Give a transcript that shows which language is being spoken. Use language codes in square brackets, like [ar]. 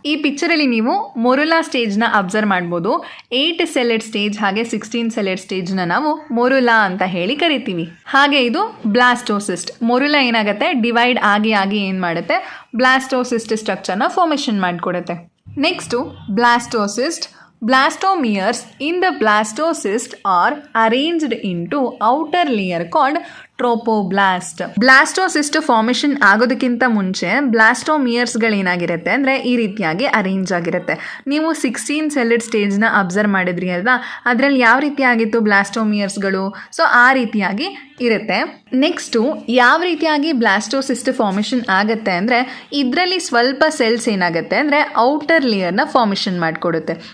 [kn] ಈ ಪಿಕ್ಚರಲ್ಲಿ ನೀವು ಮೊರುಲಾ ಸ್ಟೇಜ್ನ ಅಬ್ಸರ್ವ್ ಮಾಡ್ಬೋದು. 8 ಸೆಲೆಡ್ ಸ್ಟೇಜ್ ಹಾಗೆ 16 ಸೆಲೆಡ್ ಸ್ಟೇಜ್ನ ನಾವು ಮೊರುಲಾ ಅಂತ ಹೇಳಿ ಕರಿತೀವಿ. ಹಾಗೆ ಇದು ಬ್ಲಾಸ್ಟೋಸಿಸ್ಟ್. ಮೊರುಲಾ ಏನಾಗುತ್ತೆ, ಡಿವೈಡ್ ಆಗಿ ಏನು ಮಾಡುತ್ತೆ, ಬ್ಲಾಸ್ಟೋಸಿಸ್ಟ್ ಸ್ಟ್ರಕ್ಚರ್ನ ಫಾರ್ಮೇಷನ್ ಮಾಡಿಕೊಡುತ್ತೆ. Next blastocyst. [en] Blastomeres in the blastocyst are arranged into outer layer called trophoblast. [kn] Blastocyst formation ಆಗೋದಕ್ಕಿಂತ ಮುಂಚೆ ಬ್ಲಾಸ್ಟೋಮಿಯರ್ಸ್ಗಳೇನಾಗಿರುತ್ತೆ ಅಂದರೆ ಈ ರೀತಿಯಾಗಿ ಅರೇಂಜ್ ಆಗಿರುತ್ತೆ. ನೀವು 16 ಸೆಲೆಡ್ ಸ್ಟೇಜ್ನ ಅಬ್ಸರ್ವ್ ಮಾಡಿದ್ರಿ ಅಲ್ವಾ, ಅದರಲ್ಲಿ ಯಾವ ರೀತಿಯಾಗಿತ್ತು ಬ್ಲಾಸ್ಟೋಮಿಯರ್ಸ್ಗಳು, ಸೊ ಆ ರೀತಿಯಾಗಿ ಇರುತ್ತೆ. ನೆಕ್ಸ್ಟು ಯಾವ ರೀತಿಯಾಗಿ ಬ್ಲಾಸ್ಟೋಸಿಸ್ಟ್ ಫಾರ್ಮೇಷನ್ ಆಗುತ್ತೆ ಅಂದರೆ ಇದರಲ್ಲಿ ಸ್ವಲ್ಪ ಸೆಲ್ಸ್ ಏನಾಗುತ್ತೆ ಅಂದರೆ ಔಟರ್ ಲೇಯರ್ನ ಫಾರ್ಮೇಷನ್ ಮಾಡಿಕೊಡುತ್ತೆ.